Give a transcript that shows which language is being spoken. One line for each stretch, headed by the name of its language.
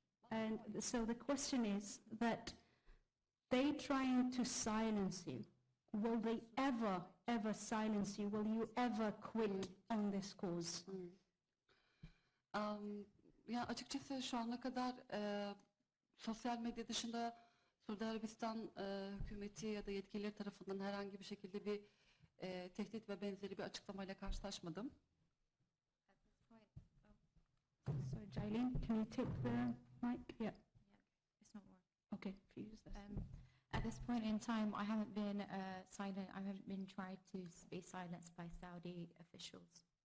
English: And so the question is that they trying to silence you. Will they ever silence you? Will you ever quit on this cause?
Turkish: Ya açıkçası şu ana kadar sosyal medya dışında Suudi Arabistan hükümeti ya da yetkilileri tarafından herhangi bir şekilde bir tehdit ve benzeri bir açıklamayla karşılaşmadım.
English: So Jailin, can you take the mic? Yeah. It's not working. Okay, if you use this. At this point in time, I haven't been silent. I haven't been tried to be silenced by Saudi officials.